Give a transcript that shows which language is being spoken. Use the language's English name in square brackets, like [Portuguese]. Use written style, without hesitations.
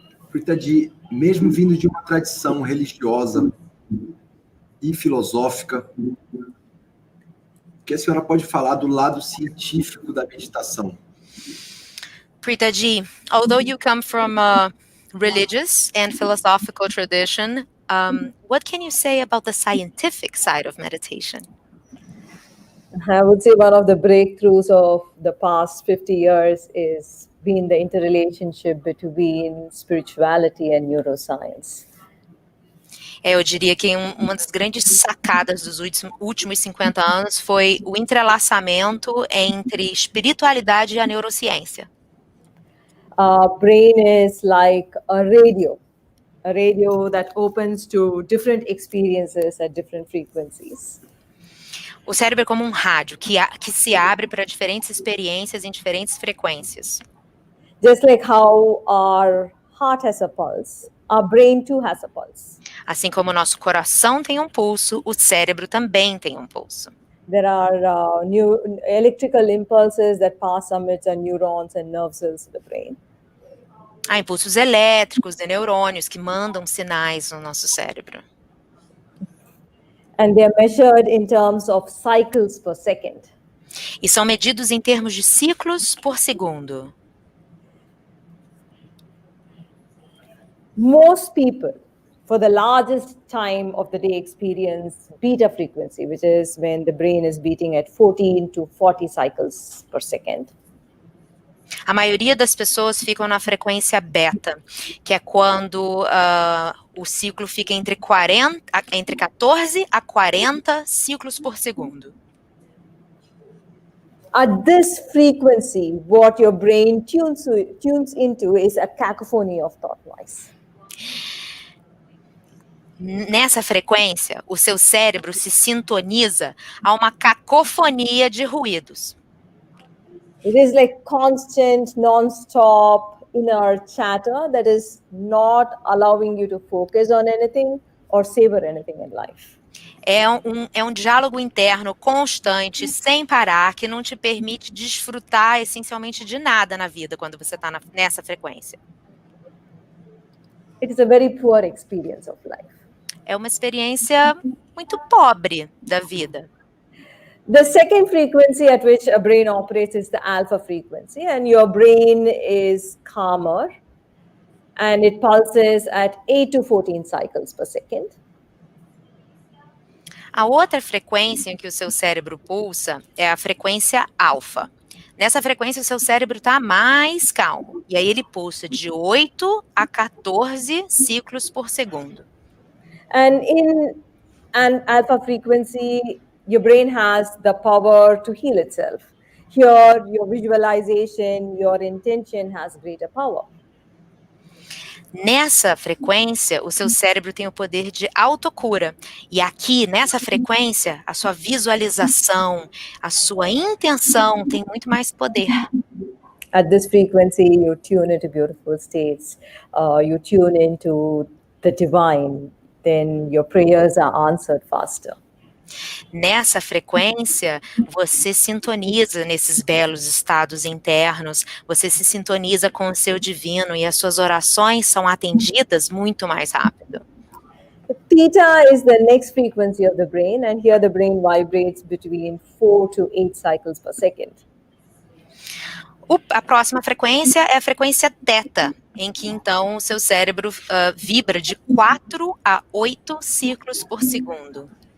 [Portuguese] Prita, mesmo vindo de uma tradição religiosa e filosófica, que a senhora pode falar do lado científico da meditação? [English] Prita Ji, although you come from a religious and philosophical tradition, what can you say about the scientific side of meditation? I would say one of the breakthroughs of the past 50 years is been the interrelationship between spirituality and neuroscience. [Portuguese] Eu diria que uma das grandes sacadas dos últimos 50 anos foi o entrelaçamento entre espiritualidade e a neurociência. [English] Our brain is like a radio that opens to different experiences at different frequencies. [Portuguese] O cérebro é como um rádio que se abre para diferentes experiências em diferentes frequências. [English] Just like how our heart has a pulse, our brain too has a pulse. [Portuguese] Assim como o nosso coração tem um pulso, o cérebro também tem um pulso. [English] There are new electrical impulses that pass amidst our neurons and nerve cells in the brain. [Portuguese] Há impulsos elétricos de neurônios que mandam sinais no nosso cérebro. [English] And they are measured in terms of cycles per second. [Portuguese] E são medidos em termos de ciclos por segundo. [English] Most people, for the largest time of the day, experience beta frequency, which is when the brain is beating at 14 to 40 cycles per second. [Portuguese] A maioria das pessoas ficam na frequência beta, que é quando o ciclo fica entre 14 a 40 ciclos por segundo. [English] At this frequency, what your brain tunes into is a cacophony of thought noise. [Portuguese] Nessa frequência, o seu cérebro se sintoniza a uma cacofonia de ruídos. [English] It is like constant, non-stop inner chatter that is not allowing you to focus on anything or savor anything in life. [Portuguese] É um diálogo interno constante, sem parar, que não te permite desfrutar essencialmente de nada na vida quando você está nessa frequência. [English] It is a very poor experience of life. [Portuguese] É uma experiência muito pobre da vida. [English] The second frequency at which a brain operates is the alpha frequency, and your brain is calmer, and it pulses at 8 to 14 cycles per second. [Portuguese] A outra frequência em que o seu cérebro pulsa é a frequência alfa. Nessa frequência, o seu cérebro está mais calmo, e aí ele pulsa de 8 a 14 ciclos por segundo. [English] And in an alpha frequency, your brain has the power to heal itself. Here, your visualization, your intention has greater power. [Portuguese] Nessa frequência, o seu cérebro tem o poder de autocura. E aqui, nessa frequência, a sua visualização, a sua intenção tem muito mais poder. [English] At this frequency, you tune into beautiful states. You tune into the divine. Then your prayers are answered faster. [Portuguese] Nessa frequência, você sintoniza nesses belos estados internos, você se sintoniza com o seu divino e as suas orações são atendidas muito mais rápido. [English] Theta is the next frequency of the brain, and here the brain vibrates between 4 to 8 cycles per second. [Portuguese] A próxima frequência é a frequência teta, em que então o seu cérebro vibra de 4 a 8 ciclos por segundo.